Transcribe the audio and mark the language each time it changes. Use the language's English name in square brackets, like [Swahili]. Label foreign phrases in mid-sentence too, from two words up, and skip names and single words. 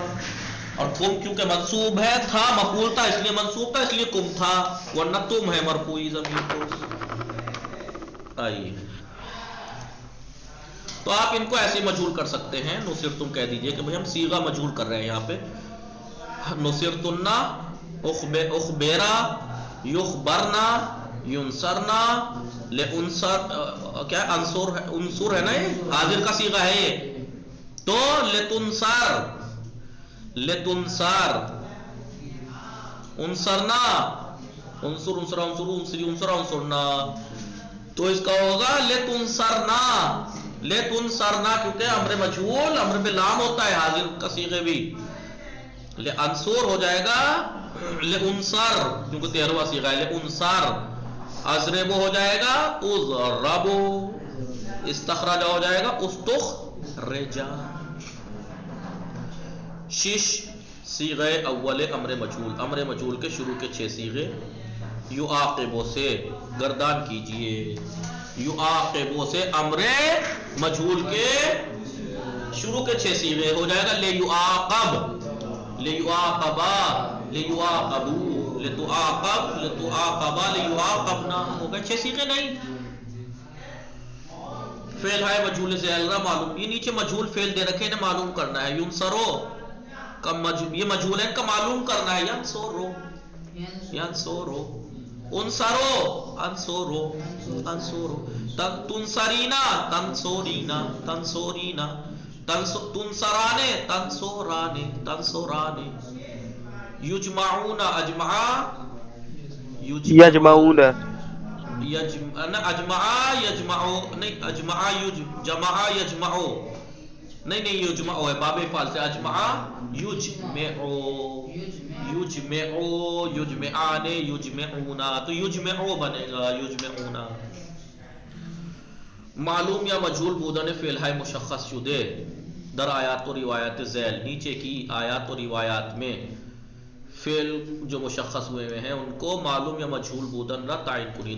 [Urdu] اور کم کیونکہ منصوب ہے، تھا مفعول تھا اس لیے منصوب تھا، اس لیے کم تھا، ورنہ تم ہے مرفوعی ضمیر کو. آئیے تو آپ ان کو ایسے مجہول کر سکتے ہیں. نصرتم کہہ دیجئے کہ بھئی ہم صیغہ مجہول کر رہے ہیں یہاں پہ. [Arabic] نصرتنا، اخبیرا، یخبرنا، ینصرنا، لانصر، [Urdu] کیا انصر ہے نا، یہ حاضر کا صیغہ ہے یہ. [Arabic] تو لتنصر، لتنصر، انصرنا، انصر انصر انصر انصری انصر انصرنا. [Urdu] تو اس کا ہوگا [Arabic] لتنصرنا، لتنصرنا [Urdu] کیونکہ امر مجہول، امر پہ لام ہوتا ہے، حاضر کا صیغے بھی. لانصر ہو جائے گا لانصر کیونکہ 13واں صیغہ ہے. [Arabic] لانصر. اضرب [Urdu] ہو جائے گا اضرب. استخرج ہو جائے گا استخرج. [Persian] شش صیغہ اول [Urdu] امر مجہول، امر مجہول کے شروع کے 6 صیغے. یعاقبو سے گردان کیجئے، یعاقبو سے امر مجہول کے شروع کے 6 صیغے ہو جائے گا. [Arabic] لیعاقب، لیعاقبا، لیعاقبو، لتعاقب، لتعاقبا، لیعاقبنا. [Urdu] ہو گئے 6 صیغے. نہیں فعل ہے مجہول سے الگ معلوم، یہ نیچے مجہول فعل دے رکھے انہیں معلوم کرنا ہے. ینصرو یہ مجہول ہے، ان کا معلوم کرنا ہے. [Arabic] ینصرو، ینصرو، انصرو، انصرو، انصرو. تنصرینا، تنصرینا، تنصرینا، تنصرانے، تنصرانے، تنصرانے. یجمعون، اجمعا، یجمعون. اجمعا یجمعو، نہیں اجمعا جمعا یجمعو، [Urdu] نہیں یجمعو ہے باب فعل سے. [Arabic] اجمعا یجمعو، یجمعو، یجمعان، یجمعونا. [Urdu] تو یجمعو بنے گا یجمعونا. [Persian] معلوم یا مجہول بودن فعل ہے مشخص شدے در آیات و روایات ذیل. [Urdu] نیچے کی آیات و روایات میں فعل جو مشخص ہوئے ہیں ان کو معلوم یا مجہول [Persian] بودن را تعین کنید.